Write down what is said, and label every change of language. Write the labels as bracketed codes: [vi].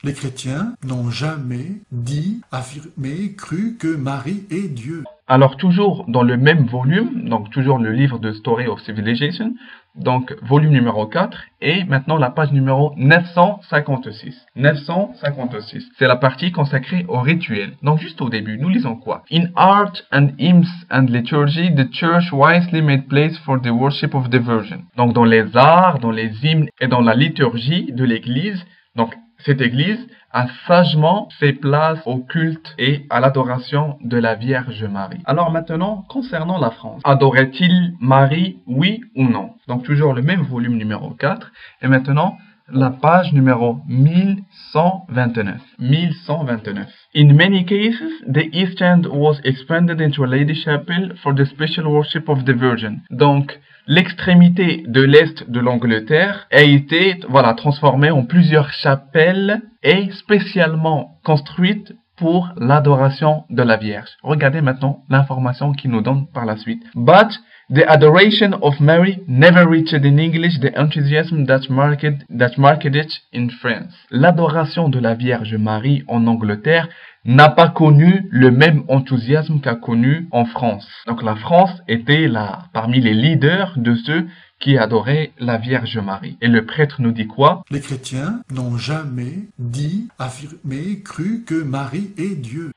[fr] Les chrétiens n'ont jamais dit, affirmé, cru que Marie est Dieu. Alors toujours dans le même volume, donc toujours le livre de Story of Civilization, donc volume numéro 4, et maintenant la page numéro 956. 956, c'est la partie consacrée au rituel. Donc juste au début, nous lisons quoi? [en] In art and hymns and liturgy, the church wisely made place for the worship of the Virgin. [fr] Donc dans les arts, dans les hymnes et dans la liturgie de l'église, donc cette église a sagement fait place au culte et à l'adoration de la Vierge Marie. Alors maintenant, concernant la France, adorait-il Marie, oui ou non? Donc toujours le même volume numéro 4. Et maintenant, la page numéro 1129. 1129. [en] In many cases, the East End was expanded into a lady chapel for the special worship of the Virgin. [fr] Donc, l'extrémité de l'est de l'Angleterre a été transformée en plusieurs chapelles et spécialement construites pour l'adoration de la Vierge. Regardez maintenant l'information qu'il nous donne par la suite. [en] But the adoration of Mary never reached in English the enthusiasm that marked it in France. [fr] L'adoration de la Vierge Marie en Angleterre n'a pas connu le même enthousiasme qu'a connu en France. Donc la France était là parmi les leaders de ceux qui adoraient la Vierge Marie. Et le prêtre nous dit quoi? Les chrétiens n'ont jamais dit, affirmé, cru que Marie est Dieu.